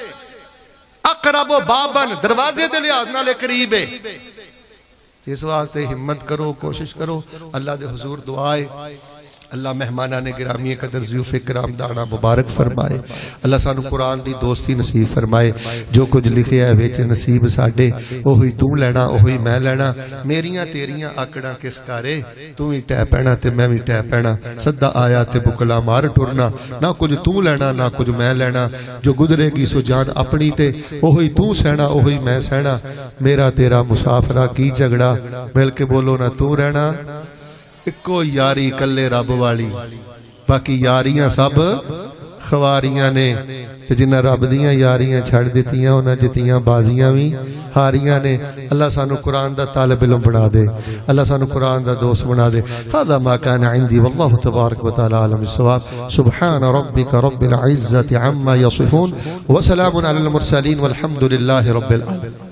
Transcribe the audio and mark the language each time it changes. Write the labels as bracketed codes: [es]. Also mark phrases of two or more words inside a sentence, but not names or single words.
[pa] اقرب و بابن دروازے دے لحاظ نال قریب ہے. اس واسطے ہمت کرو، کوشش کرو. اللہ دے حضور دعائے اللہ مہمانان گرامی قدر ضیوف کرام دانا مبارک فرمائے. اللہ سانو قرآن دی دوستی نصیب فرمائے. جو کچھ لکھے ہے ویچ نصیب ساڑے اوہی تو لینا اوہی میں لینا. میریاں تیریاں آکڑاں کس کارے، تو ہی ٹہ پینا تے میں بھی ٹہ پینا. صدہ آیا تے بکلا مار ٹرنا، نہ کچھ تو لینا نہ کچھ میں لینا. جو گزرے گی سو جان اپنی تے اوہی تو سہنا اوہی میں سہنا. میرا تیرا مسافرہ کی جھگڑا، مل کے بولو نہ تو رہنا. اکو یاری کلے رب والی، باقی یاریاں سب خواریاں نے. جنہ رب دیاں یاریاں چھڑ دیتیاں انہاں جتیاں بازیاں بھی ہاریاں نے. اللہ سانو قرآن دا طالب علم بنا دے، اللہ سانو قرآن دا دوست بنا دے. [ar] هذا ما كان عندي والله تبارك وتعالى عالم الصواب. سبحان ربك رب العزة عما يصفون وسلام على المرسلين والحمد لله رب العالمين.